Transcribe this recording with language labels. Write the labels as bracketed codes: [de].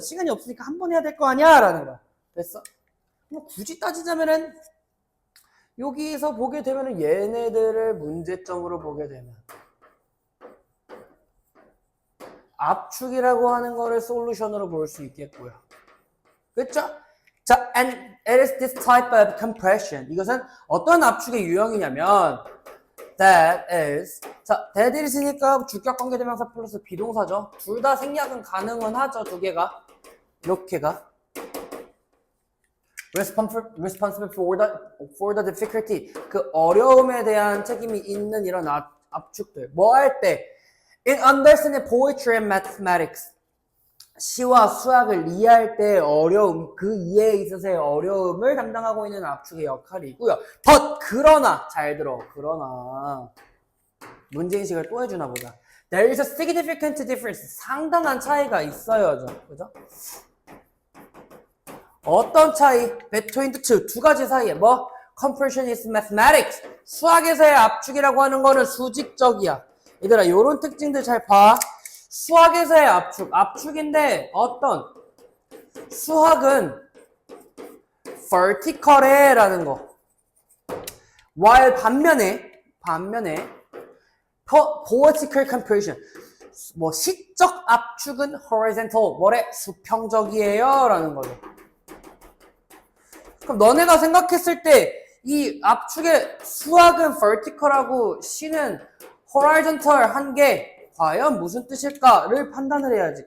[ko] 시간이 없으니까 한 번 해야 될 거 아니야? 라는 거야. 됐어? 뭐 굳이 따지자면은 여기서 보게 되면은 얘네들을 문제점으로 보게 되면 압축이라고 하는 거를 솔루션으로 볼 수 있겠고요. 그렇죠? [en] 자, and it is this type of compression. [ko] 이것은 어떤 압축의 유형이냐면 [en] that is. [ko] 자, that is니까 주격 관계대명사 플러스 비동사죠. 둘 다 생략은 가능은 하죠. 두 개가. 이렇게가. [en] responsible for the difficulty. [ko] 그 어려움에 대한 책임이 있는 이런 압축들. 뭐 할 때? [en] In understanding poetry and mathematics. [ko] 시와 수학을 이해할 때의 어려움, 그 이해에 있어서의 어려움을 담당하고 있는 압축의 역할이고요. but, 그러나, 잘 들어. 그러나, 문제인식을 또 해주나 보다. [en] There is a significant difference. [ko] 상당한 차이가 있어요. 그죠? 어떤 차이? [en] between the two. [ko] 두 가지 사이에 뭐? [en] compression is mathematics. [ko] 수학에서의 압축이라고 하는 거는 수직적이야. 얘들아, 요런 특징들 잘 봐. 수학에서의 압축. 압축인데 어떤? 수학은 vertical에 라는 거. while 반면에 vertical compression. 뭐 시적 압축은 horizontal. 뭐래? 수평적이에요. 라는 거죠. 그럼 너네가 생각했을 때 이 압축의 수학은 vertical하고 C는 horizontal 한 게 과연 무슨 뜻일까를 판단을 해야지.